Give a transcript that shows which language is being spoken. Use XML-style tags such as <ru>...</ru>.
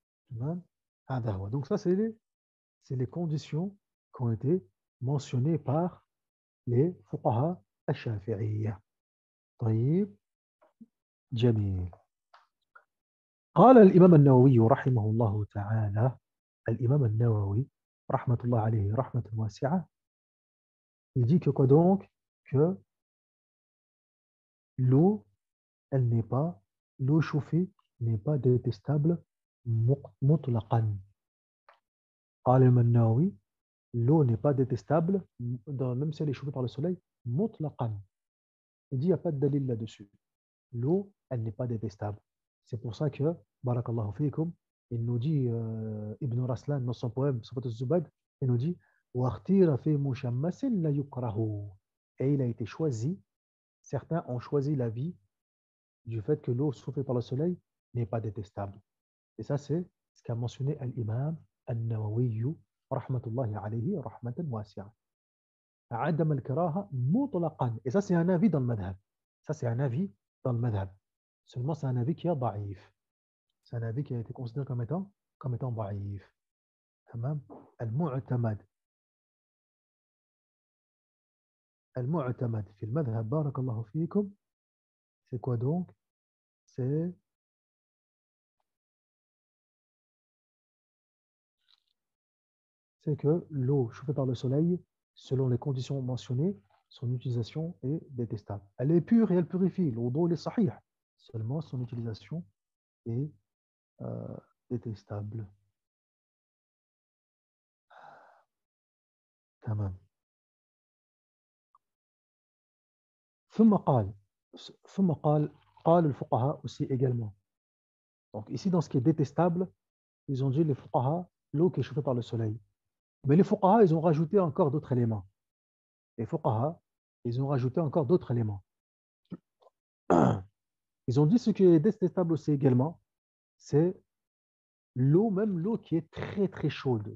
<ar>تمام. هذا هو.</ar> <fr>Donc ça, c'est les conditions qui ont été mentionnées par les fuqaha al-shafi'iyya.</fr> <ar>طيب جميل. قال الإمام النووي رحمه الله تعالى، الإمام النووي رحمة الله عليه رحمة واسعة،</ar> <fr>il dit que quoi donc? Que l'eau, elle n'est pas, l'eau chauffée n'est pas détestable mutlaqan.</fr> <ar>قال الإمام النووي</ar> <fr>l'eau n'est pas détestable, même si elle est chauffée par le soleil, mutlaqan. Il dit il n'y a pas de dalil là-dessus. L'eau, elle n'est pas détestable. C'est pour ça que,</fr> <ar>barakallahu fikum,</ar> <fr>il nous dit, Ibn Raslan, dans son poème, Safat al-Zubad, il nous dit,</fr> <ar>وَاخْتِيرَ فِي مُشَمَّسٍ لَا يُكْرَهُ.</ar> <fr>Et il a été choisi, certains ont choisi l'avis du fait que l'eau chauffée par le soleil n'est pas détestable. Et ça, c'est ce qu'a mentionné l'imam al-Nawawi,</fr> <ar>rahmatullahi alayhi, rahmatan wasi'a. عدم الكراهة مطلقا.</ar> <fr>Et ça, c'est un avis dans le madhab. Ça, c'est un avis dans le madhab. Seulement, c'est un avis qui est ضعيف. C'est un avis qui a été considéré comme étant ضعيف.</fr> <ar>تمام. المعتمد المعتمد في المذهب بارك الله فيكم.</ar> <fr>C'est quoi donc? C'est que l'eau chauffée par le soleil, selon les conditions mentionnées, son utilisation est détestable. Elle est pure et elle purifie. L'eau est sahih. Seulement, son utilisation est détestable.</fr> <ar>تمام. ثم قال ثم قال الفقهاء</ar> <fr>aussi également. Donc ici, dans ce qui est détestable, ils ont dit les fuqaha, l'eau qui est chauffée par le soleil. Mais les fuqaha, ils ont rajouté encore d'autres éléments. Les fuqaha, ils ont rajouté encore d'autres éléments. Ils ont dit ce qui est détestable aussi également, c'est l'eau, même l'eau qui est très très chaude.</fr>